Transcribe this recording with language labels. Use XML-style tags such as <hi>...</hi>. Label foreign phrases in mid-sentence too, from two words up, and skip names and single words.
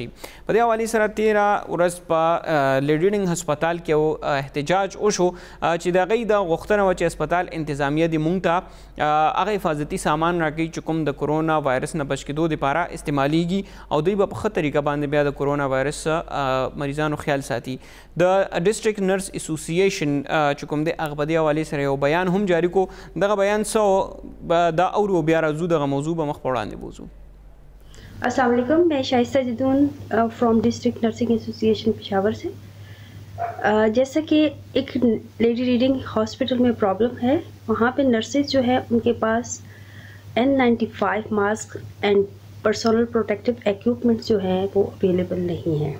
<ps>په دې حوالې سره تېره ورځ په لیډینګ هسپتال کې یو احتجاج وشو چې د هغې دا غوښتنه وه چې هسپتال انتظامیه دې موږ ته هغه حفاظتي سامان راکوي چې کوم د کرونا وایرس نه بچ کېدو دپاره استعمالیږي او دوی به په ښه طریقه باندې بیا د کرونا وایرس مریضانو خیال ساتي. د ډسټرکټ نرس اسوسییشن چې کوم دی هغه په دې حوالې سره یو بیان هم جاري کو. دغه بیان څه دا اورو بیا راځو دغه موضوع به مخ په وړاندې بوځو.</ps> <ar>السلام علیکم,</ar> <ur>میں شائستہ جدون</ur> <en>from District Nursing Association Peshawar से.</en> <ur>جیسا کہ ایک لیڈی ریڈنگ ہسپتال میں پرابلم ہے، وہاں پہ نرسز جو ہے ان کے پاس N95</ur> <en>mask and personal protective equipment</en> <ur>جو ہے وہ اویلیبل نہیں ہے.</ur>